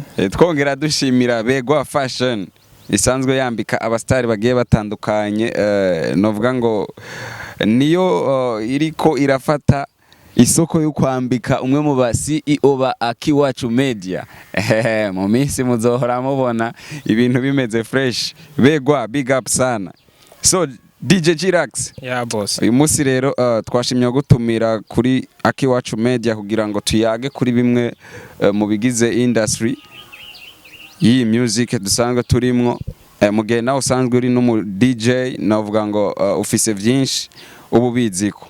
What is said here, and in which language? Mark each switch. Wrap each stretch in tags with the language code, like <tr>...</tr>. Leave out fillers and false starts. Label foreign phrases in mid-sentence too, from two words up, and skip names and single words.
<rn>Twongera dushimira begwa fashion. Isanzwe yambika abastari bagiye batandukanye, novuga ngo niyo iriko irafata isoko yo kwambika umwe mu ba CEO ba Akiwacu Media. Mu minsi muzohora mubona ibintu bimeze fresh. Begwa</rn> <en>big up</en> <rn>sana. So DJ Glax. Yeah boss. Uyu munsi rero twashimye gutumira kuri Akiwacu Media kugira ngo tuyage kuri bimwe mu bigize industry iyi music dusanzwe turimwo. Mu gihe nawe usanzwe uri no DJ navuga ngo ufise vyinshi ubu biziko.</rn>